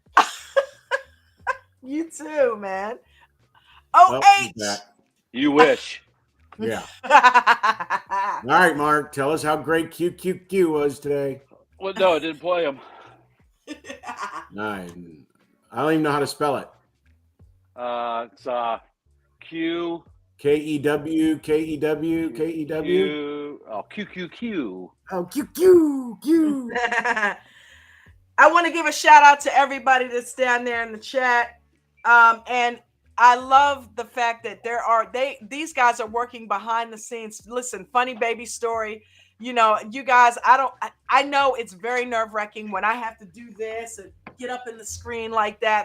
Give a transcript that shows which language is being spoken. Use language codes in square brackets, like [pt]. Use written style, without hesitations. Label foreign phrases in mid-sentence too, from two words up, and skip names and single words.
[en] You too, man. OH. You wish. Yeah. All right, Mark. Tell us how great QQQ was today. Well, no, I didn't play him. I don't even know how to spell it. It's Q. K-E-W, K-E-W, K-E-W. Oh, QQQ. Oh, QQQ. I want to give a shout out to everybody that's down there in the chat. And I love the fact that these guys are working behind the scenes. Listen, funny baby story. You know, you guys, I know it's very nerve-wracking when I have to do this and get up in the screen like that.